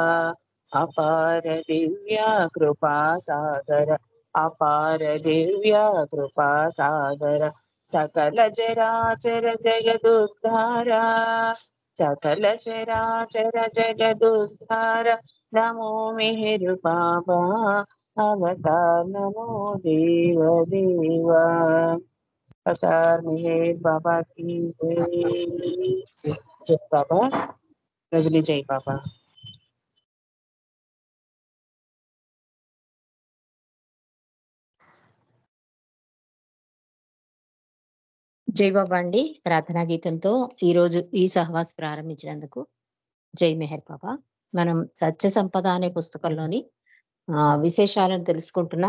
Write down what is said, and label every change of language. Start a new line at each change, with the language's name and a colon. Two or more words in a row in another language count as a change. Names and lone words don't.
Sanskrit: అపార దివ్య కృపా సాగర అపార దివ్య కృపా సాగర సకల చరాచర జగదుద్ధార సకల చరాచర జగదుద్ధార నమో మిహిరు బాబా అవతార్ నమో దేవ దేవా।
Hindi: అవతార్ మిహిర్ బాబా की जय। जय बाबा रजनी जय बाबा।
Telugu: జై బాబా అండి ప్రార్థనా గీతంతో ఈరోజు ఈ సహవాస్ ప్రారంభించినందుకు జై మెహర్ బాబా। మనం సత్య సంపద అనే పుస్తకంలోని విశేషాలను తెలుసుకుంటున్నాం।